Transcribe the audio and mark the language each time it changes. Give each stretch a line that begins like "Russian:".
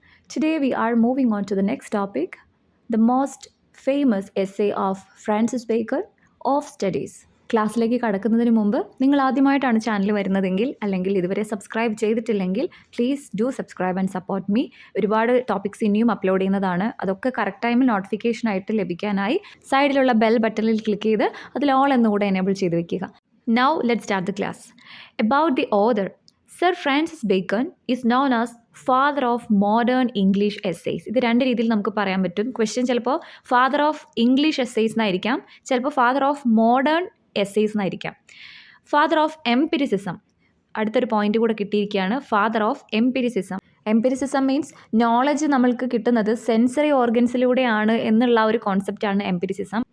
English: Today, we are moving on to the next topic, the most famous essay of Francis Bacon of Studies.
Malayalam: ക്ലാസ്സിലേക്ക് കടക്കുന്നതിന് മുമ്പ് നിങ്ങൾ ആദ്യമായിട്ടാണ് channel വരുന്നതെങ്കിൽ അല്ലെങ്കിൽ ഇതുവരെ സബ്സ്ക്രൈബ് ചെയ്തിട്ടില്ലെങ്കിൽ
English: Please do subscribe and support me.
Malayalam: ഒരുപാട് ടോപ്പിക്സ് ഇനിയും അപ്ലോഡ് ചെയ്യുന്നതാണ്. അതൊക്കെ കറക്റ്റ് ടൈമിൽ നോട്ടിഫിക്കേഷനായിട്ട് ലഭിക്കാനായി സൈഡിലുള്ള ബെൽ ബട്ടണിൽ ക്ലിക്ക് ചെയ്ത് അതിൽ ഓൾ എന്നുകൂടെ എനേബിൾ ചെയ്ത് വെക്കുക.
English: Now let's start the class. About the author, Sir Francis Bacon is known as father of modern English essays.
Malayalam: ഇത് രണ്ട് രീതിയിൽ നമുക്ക് പറയാൻ പറ്റും. ക്വസ്റ്റ്യൻ ചിലപ്പോൾ ഫാദർ ഓഫ് ഇംഗ്ലീഷ് എസ്സേസ് എന്നായിരിക്കാം, ചിലപ്പോൾ father of modern essays എന്നായിരിക്കാം. Father of empiricism, അടുത്തൊരു point കൂടെ കിട്ടിയിരിക്കുകയാണ്, father of empiricism. Empiricism means knowledge നമ്മൾക്ക് കിട്ടുന്നത് സെൻസറി ഓർഗൻസിലൂടെയാണ് എന്നുള്ള ഒരു കോൺസെപ്റ്റാണ് എംപിരിസിസം.